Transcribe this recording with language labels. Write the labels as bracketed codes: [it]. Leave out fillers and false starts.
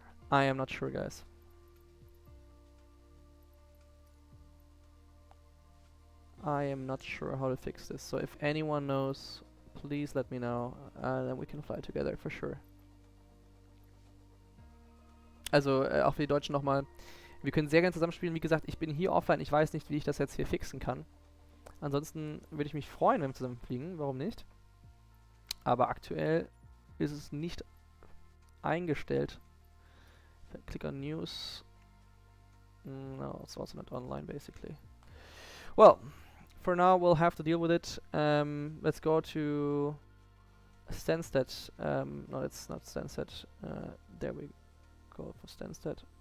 [en] I am not sure, guys. I am not sure how to fix this, so if anyone knows, please let me know, then we can fly together for sure. [de] Also, auch für die Deutschen nochmal, wir können sehr gerne zusammenspielen. Wie gesagt, ich bin hier offline, ich weiß nicht, wie ich das jetzt hier fixen kann. Ansonsten würde ich mich freuen, wenn wir zusammen fliegen, warum nicht? Aber aktuell ist es nicht eingestellt. [en] Click on News. No, it's also not online, basically. Well, for now we'll have to deal with it. Let's go to Stansted. No, it's not Stansted. There we go for Stansted.